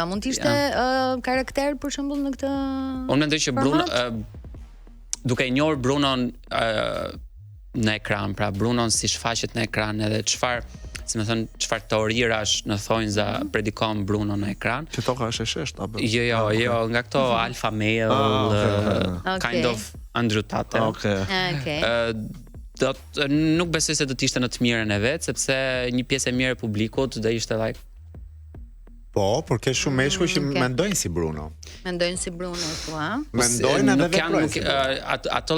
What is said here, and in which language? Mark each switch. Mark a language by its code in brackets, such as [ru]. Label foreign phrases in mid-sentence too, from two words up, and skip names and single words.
[sq] Mund të ishte karakter, për shembull, në këtë Unë mendoj që Bruno, duke i njohur Brunon në ekran, pra Brunon si shfaqet në ekran edhe çfarë teorirash në thonjza predikon Bruno në ekran. Që toka është e shesht, apo? Jo, nga këto [en] alpha male, kind of Andrew Tate. [sq] Nuk besoj se do të ishte në të mirën e vet, sepse një pjesë e mirë e publikut do ishte like. Po, por ke shumë meshkuj që mendojnë si Bruno. Mendojnë si Bruno, thua? Mendojnë edhe veprojnë.